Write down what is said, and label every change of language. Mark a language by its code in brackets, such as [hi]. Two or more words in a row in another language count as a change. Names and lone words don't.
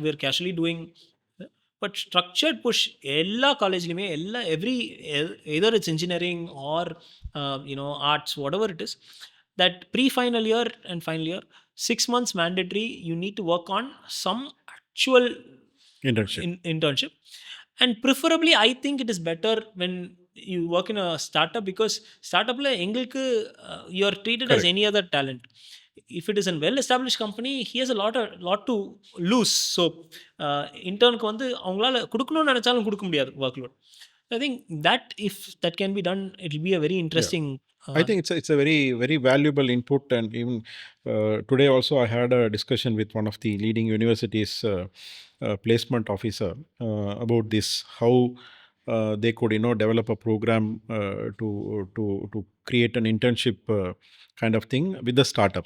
[en] we're casually doing, but structured push [ta] எல்லா காலேஜ்லையுமே [en] either it's engineering or arts, whatever it is, that pre-final year and final year, 6 months mandatory, you need to work on some actual internship. And preferably I think it is better when you work in a startup, because [ta] ஸ்டார்ட்அப் ல எங்களுக்கு [en] you are treated as any other talent. If it is a well established company, he has a lot to lose. [ta] சோ இன்டர்ன் கு வந்து அவங்கள குடுக்கோணு நெனச்சாலும் குடுக்க முடியாது வொர்க்லோட். [en] I think that if that can be done, it will be a very interesting. I think it's a very, very valuable input. And even today also I had a discussion with one of the leading universities placement officer about this, how they could develop a program to create an internship kind of thing with the startups.